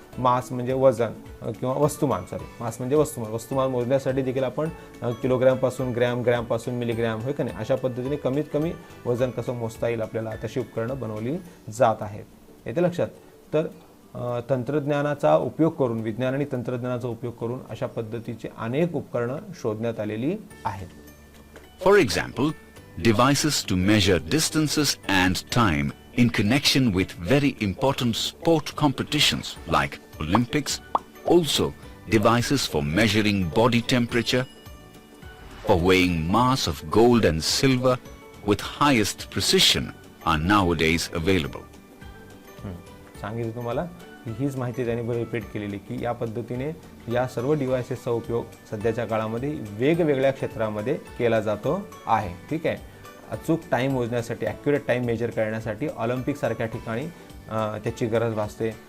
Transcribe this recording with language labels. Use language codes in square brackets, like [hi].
[mr] मास म्हणजे वजन किंवा वस्तुमान, मास म्हणजे वस्तुमान मोजण्यासाठी देखील आपण किलोग्रॅमपासून ग्रॅम, ग्रॅमपासून मिलीग्रॅम होय का नाही, अशा पद्धतीने कमीत कमी वजन कसं मोजता येईल आपल्याला तशी उपकरणं बनवली जात आहेत. येते लक्षात. तर तंत्रज्ञानाचा उपयोग करून, विज्ञान आणि तंत्रज्ञानाचा उपयोग करून अशा पद्धतीची अनेक उपकरणं शोधण्यात आलेली आहेत. [en] For example, devices to measure distances and time in connection with very important sport competitions like Olympics, also devices for measuring body temperature, for weighing mass of gold and silver with highest precision are nowadays available. [mr] सांगितलं तुम्हाला, हीच माहिती त्यांनी repeat केलेली की या पद्धतीने या सर्व डिव्हायसेसचा उपयोग सध्याच्या काळामध्ये वेगवेगळ्या क्षेत्रामध्ये केला जातो आहे. ठीक आहे. अचूक टाईम मोजण्यासाठी, ॲक्युरेट टाईम मेजर करण्यासाठी ऑलिम्पिकसारख्या ठिकाणी त्याची गरज भासते.